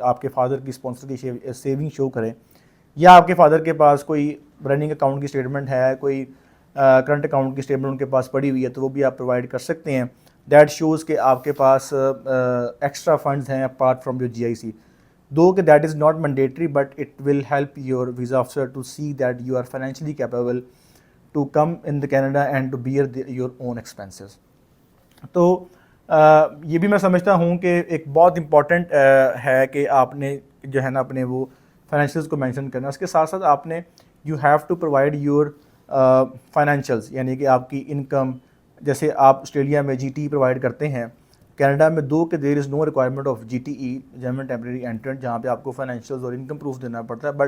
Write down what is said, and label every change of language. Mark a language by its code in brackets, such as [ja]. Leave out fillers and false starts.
[ur] آپ کے فادر کی اسپانسر کی سیونگ شو کریں, یا آپ کے فادر کے پاس کوئی رننگ اکاؤنٹ کی اسٹیٹمنٹ ہے, کوئی کرنٹ اکاؤنٹ کی اسٹیٹمنٹ ان کے پاس پڑی ہوئی ہے, تو وہ بھی آپ پرووائڈ کر سکتے ہیں. [en] that shows [ur] کہ آپ کے پاس ایکسٹرا فنڈز ہیں [en] Apart from your GIC. Though that is not mandatory, but it will help your visa officer to see that you are financially capable to come in the Canada and to bear your own expenses. [ur] تو یہ بھی میں سمجھتا ہوں کہ ایک بہت important ہے کہ آپ نے جو ہے نا اپنے وہ فائنینشیلس کو مینشن کرنا. اس کے ساتھ ساتھ آپ نے [en] you have to provide your financials, [ur] یعنی کہ آپ کی انکم. جیسے آپ آسٹریلیا میں GTE پرووائڈ کرتے ہیں, کینیڈا میں دو کہ [en] there is no requirement of GTE [ur] German temporary internet, جہاں پہ آپ کو فائنینشیلز اور انکم پروف دینا پڑتا ہے.